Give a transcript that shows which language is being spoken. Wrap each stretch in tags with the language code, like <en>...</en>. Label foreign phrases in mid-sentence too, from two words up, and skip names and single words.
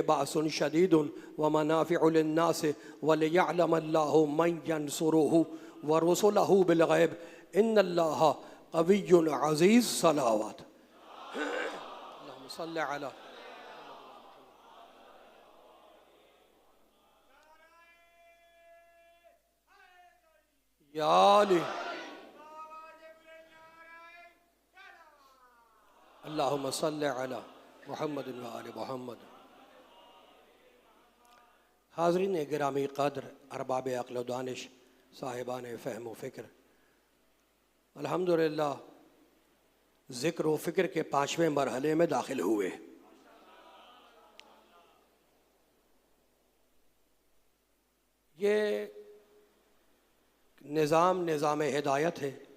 <ar>بأس شديد ومنافع للناس وليعلم الله من ينصره ورسله بالغيب إن الله قوي عزيز صلوات اللهم صل على يا علي اللهم صل على محمد وآل محمد.</ar> <ur>حاضرین گرامی قدر ارباب عقل و دانش صاحبان فہم و فکر، الحمدللہ ذکر و فکر کے 5ویں مرحلے میں داخل ہوئے. یہ نظام ہدایت ہے.</ur>